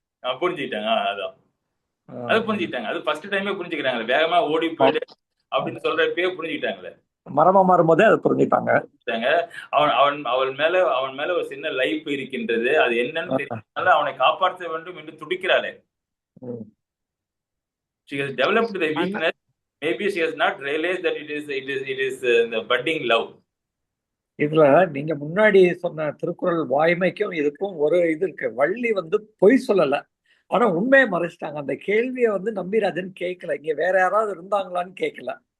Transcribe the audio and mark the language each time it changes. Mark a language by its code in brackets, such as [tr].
[ta] அதான் அது புரிஞ்சுக்கிட்டாங்க. அது ஃபர்ஸ்ட் டைமே புரிஞ்சுக்கிறாங்க. வேகமா ஓடி போயிடு அப்படின்னு சொல்றப்பயே புரிஞ்சுக்கிட்டாங்களே. மரமா மாறும்போதே அதை புரிஞ்சுட்டாங்க. அவன் மேல ஒரு சின்ன லைஃப் இருக்கின்றது, அது என்னன்னு தெரியல, அவனை காப்பாற்ற வேண்டும் என்று துடிக்கிறாளே. [en] She has developed the weakness. Maybe she has not realized that it is the budding love. [ta] இதுல நீங்க முன்னாடி சொன்ன திருக்குறள் வாய்மைக்கும் இதுக்கும் ஒரு இது இருக்கு. வள்ளி பொய் சொல்லல, ஆனா உண்மையை மறைச்சிட்டாங்க. அந்த கேள்வியை நம்பிராஜன் கேட்கல, இங்க வேற யாராவது இருந்தாங்களான்னு கேட்கல.